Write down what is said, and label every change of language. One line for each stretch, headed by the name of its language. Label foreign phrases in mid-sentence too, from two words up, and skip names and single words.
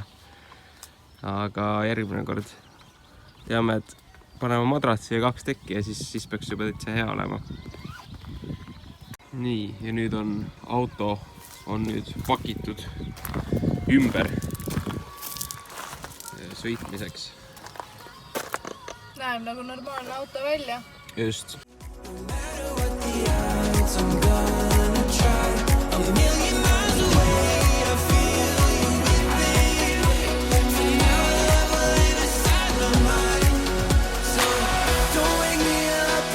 Estonian: Aga järgmine kord teame, et paneme madratsi ja 2 tekki ja siis peaks juba täitsa hea olema. Nii, ja nüüd on auto nüüd pakitud ümber sõitmiseks. Näeb nagu normaalne auto välja. Just.
English: No matter what the odds, I'm gonna try. A million miles away, I feel you with me. For now, love will live inside my mind. So don't wake me up.